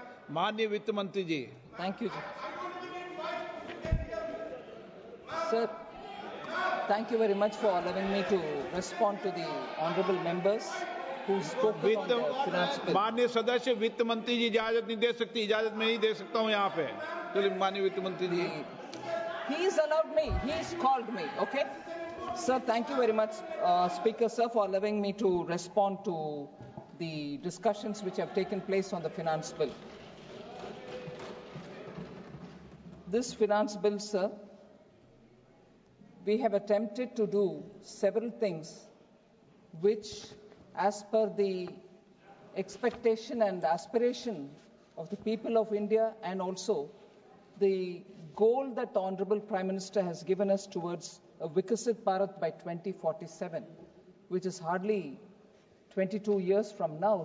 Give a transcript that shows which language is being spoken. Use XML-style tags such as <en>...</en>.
<hi>माननीय वित्त मंत्री जी.</hi> <en>Thank you, sir. Thank you very much for allowing me to respond to the honourable members who spoke on the finance bill.</en> <hi>माननीय सदस्य वित्त मंत्री जी इजाजत नहीं दे सकती, इजाजत मैं नहीं दे सकता हूं यहाँ पे. चलिए माननीय वित्त मंत्री जी.</hi> <en>He's allowed me. He's called me. Okay, sir. Thank you very much, Speaker, sir, for allowing me to respond to the discussions which have taken place on the finance bill. This finance bill, sir, we have attempted to do several things which, as per the expectation and aspiration of the people of India, and also the goal that the Honorable Prime Minister has given us towards a Vikasit Bharat by 2047, which is hardly 22 years from now.</en>